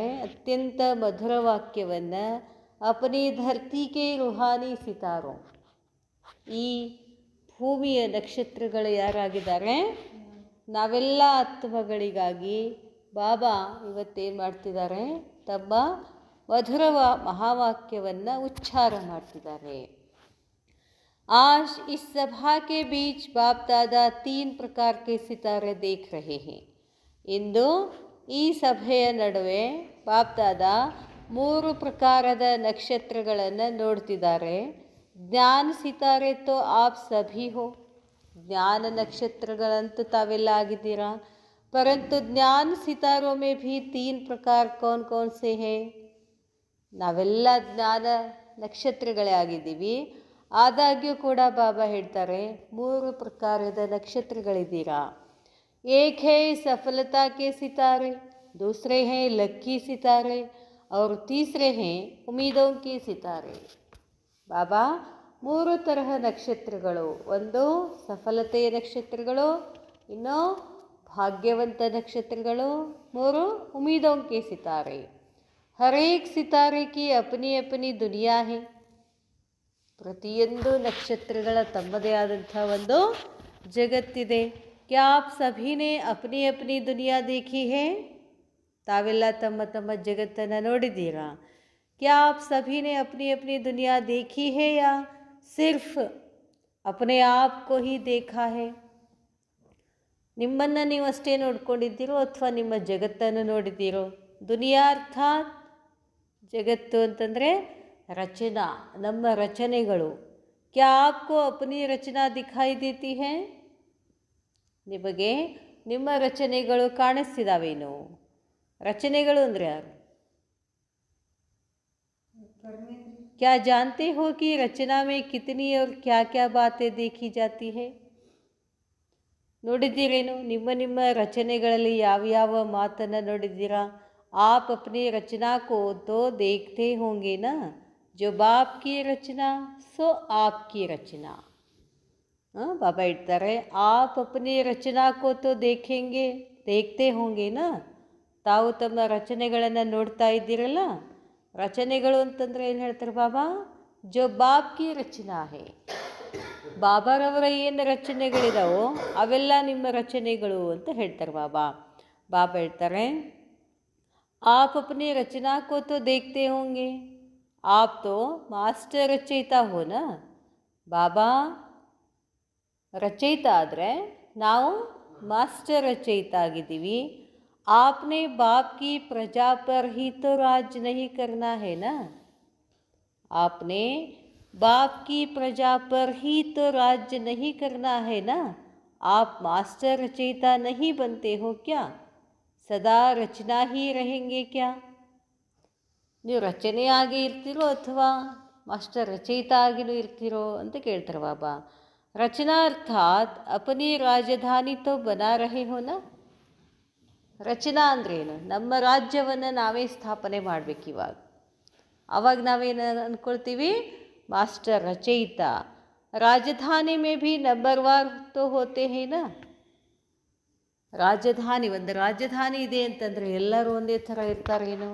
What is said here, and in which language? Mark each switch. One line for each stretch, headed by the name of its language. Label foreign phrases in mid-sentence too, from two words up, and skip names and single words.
Kannada: ಅತ್ಯಂತ ಮಧುರ ವಾಕ್ಯವನ್ನು
Hindi: अपनी धरती के रूहानी सितारो,
Kannada: ಈ ಭೂಮಿಯ ನಕ್ಷತ್ರಗಳು ಯಾರಾಗಿದ್ದಾರೆ? ನಾವೆಲ್ಲ ಆತ್ಮಗಳಿಗಾಗಿ ಬಾಬಾ ಇವತ್ತೇನು ಮಾಡ್ತಿದ್ದಾರೆ? ತಮ್ಮ ಮಧುರ महावाक्यವನ್ನು ಉಚ್ಚಾರ ಮಾಡ್ತಿದ್ದಾರೆ.
Hindi: आज इस सभा के बीच बाप दादा 3 प्रकार के सितारे देख रहे हैं.
Kannada: ಇಂದು ಈ ಸಭೆಯ ನಡುವೆ ಬಾಪ್ ದಾದಾ 3 ಪ್ರಕಾರದ ನಕ್ಷತ್ರಗಳನ್ನು ನೋಡ್ತಿದ್ದಾರೆ.
Hindi: ज्ञान सितारे तो आप सभी हो,
Kannada: ಜ್ಞಾನ ನಕ್ಷತ್ರಗಳಂತೂ ತಾವೆಲ್ಲ ಆಗಿದ್ದೀರಾ.
Hindi: परंतु ज्ञान सितारों में भी 3 प्रकार कौन कौन से हैं?
Kannada: ನಾವೆಲ್ಲ ಜ್ಞಾನ ನಕ್ಷತ್ರಗಳೇ ಆಗಿದ್ದೀವಿ. ಆದಾಗ್ಯೂ ಕೂಡ ಬಾಬಾ ಹೇಳ್ತಾರೆ 3 ಪ್ರಕಾರದ ನಕ್ಷತ್ರಗಳಿದ್ದೀರಾ.
Hindi: एक है सफलता के सितारे, दूसरे हैं लक्की सितारे और तीसरे हैं उम्मीदों के सितारे.
Kannada: ಬಾಬಾ 3 ತರಹ ನಕ್ಷತ್ರಗಳು. ಒಂದು ಸಫಲತೆಯ ನಕ್ಷತ್ರಗಳು, ಇನ್ನು ಭಾಗ್ಯವಂತ ನಕ್ಷತ್ರಗಳು, 3
Hindi: उम्मीदों के सितारे. हर एक सितारे की अपनी अपनी दुनिया है.
Kannada: ಪ್ರತಿಯೊಂದು ನಕ್ಷತ್ರಗಳ ತಮ್ಮದೇ ಆದಂಥ ಒಂದು ಜಗತ್ತಿದೆ.
Hindi: क्या आप सभी ने अपनी अपनी दुनिया देखी है?
Kannada: ತಾವೆಲ್ಲ ತಮ್ಮ ತಮ್ಮ ಜಗತ್ತನ್ನು ನೋಡಿದ್ದೀರಾ?
Hindi: क्या आप सभी ने अपनी अपनी दुनिया देखी है या सिर्फ अपने आप को ही देखा है?
Kannada: ನಿಮ್ಮನ್ನು ನೀವು ಅಷ್ಟೇ ನೋಡ್ಕೊಂಡಿದ್ದೀರೋ ಅಥವಾ ನಿಮ್ಮ ಜಗತ್ತನ್ನು ನೋಡಿದ್ದೀರೋ? ದುನಿಯಾ ಅರ್ಥಾತ್ ಜಗತ್ತು ಅಂತಂದರೆ ರಚನಾ, ನಮ್ಮ ರಚನೆಗಳು.
Hindi: क्या आपको अपनी रचना दिखाई देती है?
Kannada: ನಿಮಗೆ ನಿಮ್ಮ ರಚನೆಗಳು ಕಾಣಿಸ್ತಿದ್ದಾವೇನು? ರಚನೆಗಳು ಅಂದರೆ ಯಾರು?
Hindi: क्या जानते हो कि रचना में कितनी और क्या क्या बातें देखी जाती है?
Kannada: ನೋಡಿದ್ದೀರೇನು? ನಿಮ್ಮ ನಿಮ್ಮ ರಚನೆಗಳಲ್ಲಿ ಯಾವ್ಯಾವ ಮಾತನ್ನು ನೋಡಿದ್ದೀರಾ?
Hindi: आप अपनी रचना को तो देखते होंगे ना, जो बाप की रचना सो आप की रचना.
Kannada: ಬಾಬಾ ಹೇಳ್ತಾರೆ,
Hindi: आप अपनी रचना को तो देखते होंगे ना,
Kannada: ತಾವು ತಮ್ಮ ರಚನೆಗಳನ್ನು ನೋಡ್ತಾ ಇದ್ದೀರಲ್ಲ. ರಚನೆಗಳು ಅಂತಂದರೆ ಏನು ಹೇಳ್ತಾರೆ ಬಾಬಾ?
Hindi: जो बाप की रचना है,
Kannada: ಬಾಬಾರವರ ಏನು ರಚನೆಗಳಿದಾವೋ ಅವೆಲ್ಲ ನಿಮ್ಮ ರಚನೆಗಳು ಅಂತ ಹೇಳ್ತಾರೆ ಬಾಬಾ. ಬಾಬಾ ಹೇಳ್ತಾರೆ,
Hindi: आप अपनी रचना को तो देखते होंगे, आप तो मास्टर रचयिता हो ना. ಬಾಬಾ ರಚಯಿತ ಆದರೆ ನಾವು ಮಾಸ್ಟರ್ ರಚಯಿತ ಆಗಿದ್ದೀವಿ. आपने बाप की प्रजा पर ही तो राज नहीं करना है ना. आपने बाप की प्रजा पर ही तो राज्य नहीं करना है ना. आप मास्टर रचयिता नहीं बनते हो क्या? सदा रचना ही रहेंगे क्या?
Kannada: ನೀವು ರಚನೆಯಾಗಿ ಇರ್ತೀರೋ ಅಥವಾ ಮಾಸ್ಟರ್ ರಚಯಿತ ಆಗಿನೂ ಇರ್ತೀರೋ ಅಂತ ಕೇಳ್ತಾರೆ ಬಾಬಾ.
Hindi: रचना अर्थात अपनी राजधानी तो बना रहे हो ना.
Kannada: ರಚನಾ ಅಂದ್ರೇನು? ನಮ್ಮ ರಾಜ್ಯವನ್ನು ನಾವೇ ಸ್ಥಾಪನೆ ಮಾಡಬೇಕು ಇವಾಗ. ಆವಾಗ ನಾವೇನು ಅಂದ್ಕೊಳ್ತೀವಿ? ಮಾಸ್ಟರ್ ರಚಯಿತ.
Hindi: राजधानी में भी नंबरवार तो होते हैं ना.
Kannada: ರಾಜಧಾನಿ, ಒಂದು ರಾಜಧಾನಿ ಇದೆ ಅಂತಂದರೆ ಎಲ್ಲರೂ ಒಂದೇ ಥರ ಇರ್ತಾರೇನು?